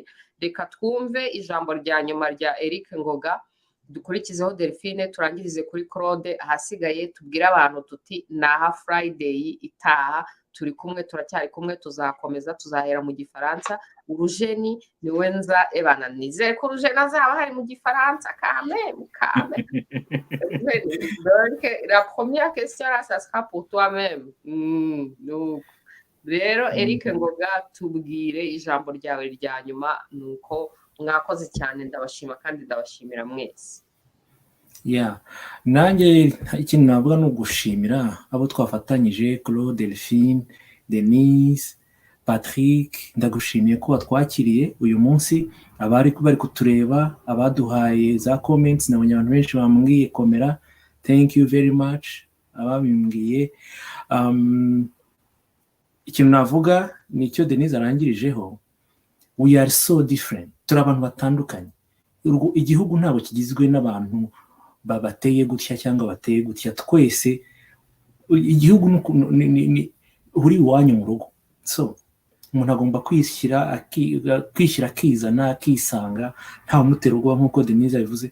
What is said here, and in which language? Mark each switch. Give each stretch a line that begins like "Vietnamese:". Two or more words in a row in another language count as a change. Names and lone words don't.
Kinyarwanda: Reka twumve ijambo rya nyuma rya Eric Ngoga, dukurikizeho Delphine, turangirize kuri Claude, ahasigaye tubwire abantu tuti naha Friday itaha turi kumwe, turacyari kumwe, tuzakomeza, tuzahera mu Gifaransa. Urujeni niwe nza ebana, nizere ko Urujeni azaba hari mu Gifaransa kame.
French: Donc la première question là, ça sera pour toi-même.
Kinyarwanda: Donc rero Eric Ngoga, tubwire ijambo ryawe rya nyuma, nuko mwakoze cyane, ndabashima kandi ndabashimira mwese. Nanjye ikintu navuga ni ugushimira abo twafatanyije, Claude, Delphine, Denise, Patrick, ndagushimiye ko watwakiriye uyu munsi, abari kutureba, abaduhaye za comments, nabonye abantu benshi bambwiye komera,
English: thank you very much,
Kinyarwanda: ababimbwiye. Ikintu navuga ni icyo Denise arangirijeho,
English: we are so different,
Kinyarwanda: turi abantu batandukanye. Igihugu ntabwo kigizwe n'abantu babateye gutya cyangwa bateye gutya, twese igihugu uri iwanyu mu rugo. So umuntu agomba kwishyira akizana, akisanga, nta umutera ubwoba nk'uko Denise yabivuze.